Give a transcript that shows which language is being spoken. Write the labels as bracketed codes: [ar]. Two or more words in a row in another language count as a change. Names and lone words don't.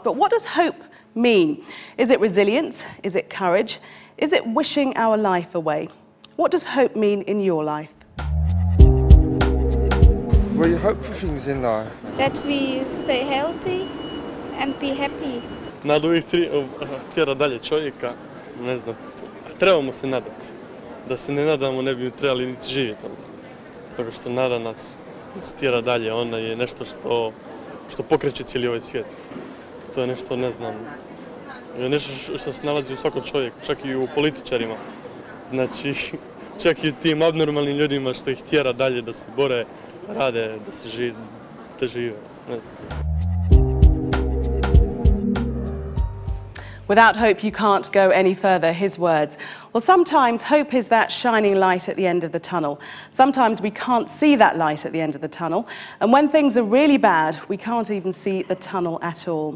[en] But what does hope mean? Is it resilience? Is it courage? Is it wishing our life away? What does hope mean in your life? Well, you hope for things in life. That we stay healthy and be happy. [bs] Nadu ih tjera dalje čovjeka, ne znam, trebamo se nadati. Da se ne nadamo ne bi trebali niti živjeti. Toga što nada nas tjera dalje, ona je nešto što pokreće cijeli ovaj svijet. To je nešto, ne znam, je nešto što se nalazi u svakom čovjeku, čak i u političarima. Znači, čak i u tim abnormalnim ljudima što ih tjera dalje da se bore, rade, da žive. Ne znam. [en] Without hope, you can't go any further, his words. Well, sometimes hope is that shining light at the end of the tunnel. Sometimes we can't see that light at the end of the tunnel. And when things are really bad, we can't even see the tunnel at all.